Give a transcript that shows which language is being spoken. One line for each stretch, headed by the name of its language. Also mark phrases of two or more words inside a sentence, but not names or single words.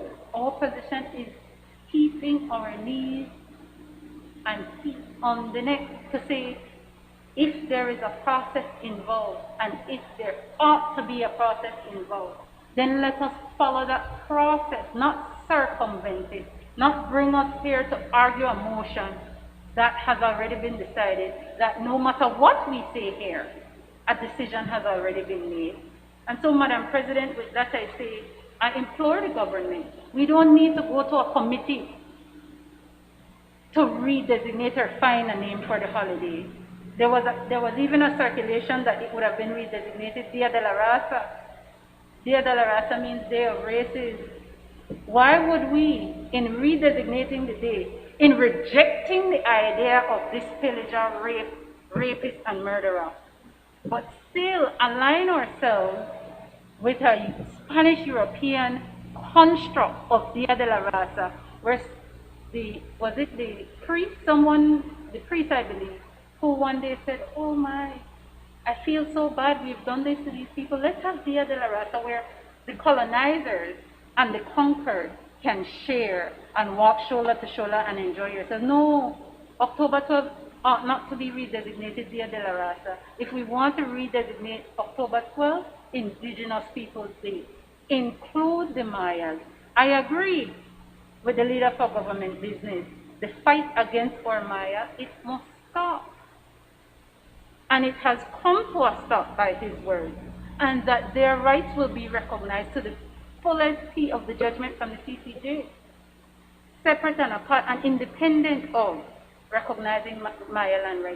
English: Our position is keeping our knees and feet on the neck to say, if there is a process involved, and if there ought to be a process involved, then let us follow that process, not circumvent it, not bring us here to argue a motion that has already been decided, that no matter what we say here, a decision has already been made. And so, Madam President, with that I say, I implore the government, we don't need to go to a committee to redesignate or find a name for the holiday. There was even a circulation that it would have been redesignated Dia de la Raza. Dia de la Raza means Day of Races. Why would we, in redesignating the day, in rejecting the idea of this pillager, rapist, and murderer, but still align ourselves with a Spanish European construct of Dia de la Raza, where the priest, I believe, who one day said, oh my, I feel so bad, we've done this to these people. Let's have Dia de la Raza where the colonizers and the conquered can share and walk shoulder to shoulder and enjoy yourself. No, October 12th ought not to be redesignated Dia de la Raza. If we want to redesignate October 12th, Indigenous Peoples Day, include the Mayas. I agree with the leader for government business. The fight against our Maya, it must stop. And it has come to a stop by his word, and that their rights will be recognized to the fullest of the judgment from the CCJ, separate and apart and independent of recognizing Maya land rights.